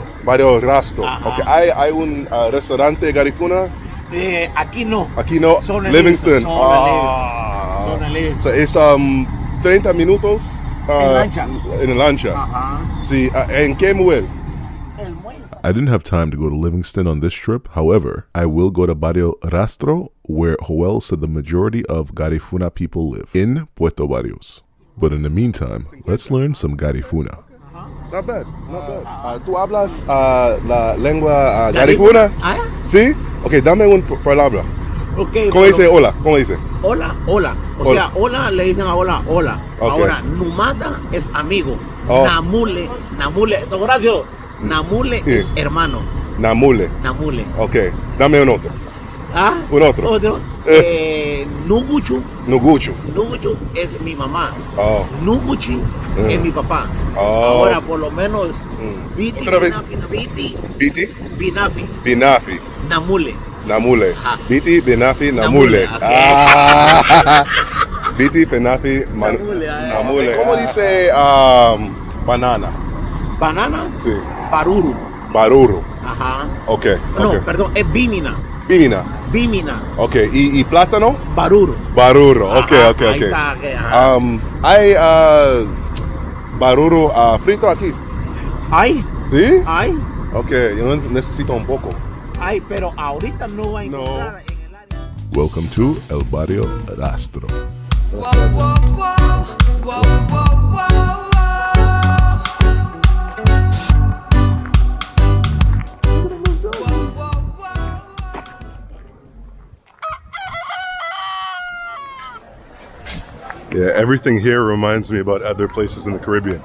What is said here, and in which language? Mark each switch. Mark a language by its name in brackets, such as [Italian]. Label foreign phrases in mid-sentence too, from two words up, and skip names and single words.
[Spanish] Barrio Rasto. Ajá. Okay. ¿Hay un restaurante Garifuna? Aquí no. Aquí no. Son en Livingston. Son en Livingston. So es 30 minutos En lancha. En lancha. Ajá. Sí. ¿En qué muelle? El muelle. [English] I didn't have time to go to Livingston on this trip. However, I will go to Barrio Rastro, where Joel said the majority of Garifuna people live, in Puerto Barrios. But in the meantime, let's learn some Garifuna. Not bad, not bad. [Spanish] ¿Tú hablas la lengua Garifuna? ¿Ah? ¿Sí? Ok, dame una palabra. Okay, ¿Cómo dice hola? ¿Cómo dice? Hola. Hola. Sea, hola le dicen a hola. Okay. Ahora, numada es amigo. Oh. Namule. Don Horacio, namule Sí. es hermano. Namule. Ok, dame un otro. ¿Ah? Un otro. Nuguchu. Nuguchu. Nuguchu es mi mamá. Oh. Nuguchi es mi papá. Oh. Ahora, por lo menos, Biti, Otra vez. Biti, Biti. Binafi, Binafi. Namule. Namule. Ajá. [Garifuna] Biti, Binafi, Namule. [Spanish] Ok. [Garifuna] Ah. Biti, penafi, namule. [Spanish] ¿Cómo dice banana? Banana, Sí. baruru. Baruru. Ajá. Ok. No, Okay. perdón, es bimina. Bimina. Bimina. Ok. ¿Y plátano? Baruru. Baruru. Ok, Ajá, ok, ahí ok. está, que, ajá. Hay baruru frito aquí. Ay, ¿Sí? ay, Ok, yo necesito un poco. ay, pero ahorita no va a No. encontrar en el área. [English] Welcome to El Barrio Rastro. Whoa, whoa, whoa, whoa, whoa, whoa, Yeah, everything here reminds me about other places in the Caribbean.